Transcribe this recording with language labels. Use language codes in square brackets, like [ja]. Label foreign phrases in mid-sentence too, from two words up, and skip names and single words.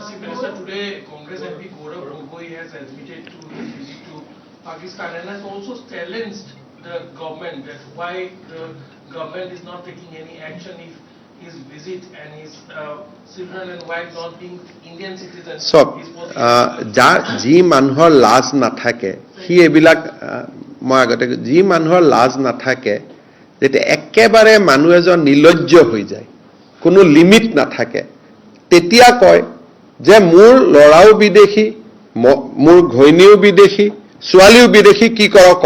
[en] Chief Minister, today Congress MP Gaurav Gogoi has admitted to his visit to Pakistan and has also challenged the government that why the government is not taking any action if his visit and his children and wife not being Indian citizens. So, [as] যি মানুহৰ লাজ নাথাকে, হি এবিলাক মই আগতে যি মানুহৰ লাজ নাথাকে, যেতিয়া একেবাৰে মানুহ এজন নিলজ্জ হৈ যায়, কোনো লিমিট নাথাকে, তেতিয়া কয় যে মোৰ লৰাও বিদেশী, মোৰ ঘৈণীও বিদেশী, ছোৱালীও বিদেশী, কি কৰ।